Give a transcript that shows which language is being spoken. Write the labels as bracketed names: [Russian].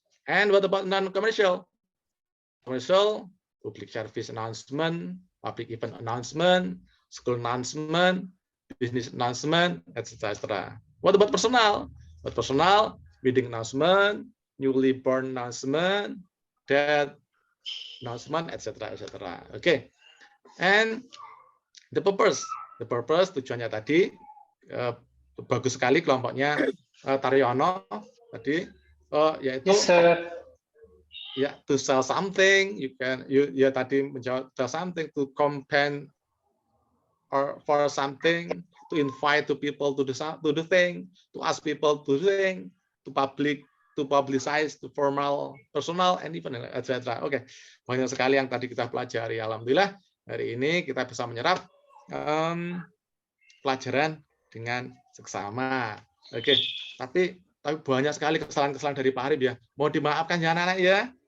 [English] And what about non-commercial? Commercial, public service announcement, public event announcement, school announcement, business announcement, etc. What about personal? What personal? Wedding announcement, newly born announcement, death announcement, etc. Okay. And the purpose [Indonesian] tujuannya tadi bagus sekali kelompoknya Taryono tadi yaitu [English] Yes, sir. ya to sell something, you [Indonesian] tadi menjawab [English] sell something, to campaign or for something, to invite to people to do thing, to ask people to do thing, to publicize, to formal, personal, and even etc. [Indonesian] Oke, banyak sekali yang tadi kita pelajari. Alhamdulillah hari ini kita bisa menyerap pelajaran dengan seksama. Oke, tapi banyak sekali kesalahan-kesalahan dari Pak Arif ya. Mau dimaafkan ya anak-anak ya.